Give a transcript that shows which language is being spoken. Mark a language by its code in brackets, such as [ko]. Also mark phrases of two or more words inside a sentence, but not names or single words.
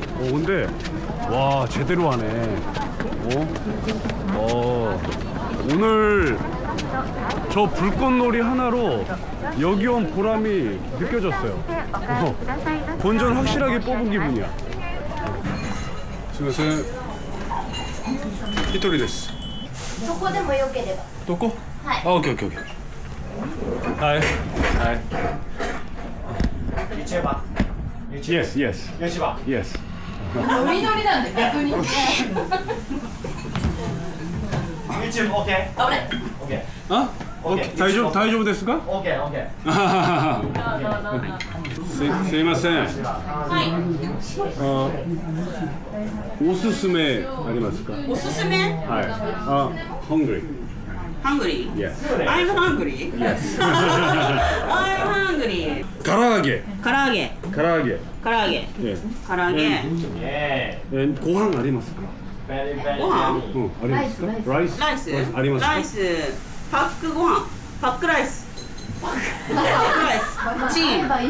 [ko] 근데 와 제대로 하네. 오늘 저 불꽃놀이 하나로 여기 온 보람이 느껴졌어요. 본전 확실하게 뽑은 기분이야. [ja] すみません。一人です. そこでもよければ。どこ？はい。あ、オッケーオッケーオッケー。はい。はい。 [en] YouTuber Yes, yes, YouTuber yes. [ja] ノリノリなんで逆に [en] YouTube OK? OK [ja] あ？オッケー。大丈夫ですか？ [en] OK OK [ja] すいません。おすすめありますか？おすすめはい。 [en] あ、hungry. Hungry? Yes. I'm hungry. Yes. I'm hungry. [ja] 唐揚げ。唐揚げ。唐揚げ。唐揚げ。唐揚げ。ご飯ありますか？ご飯？うん、ありますか？ライス。ライス？ありますか？ライス。パックご飯。パックライス。パックライス。チーン。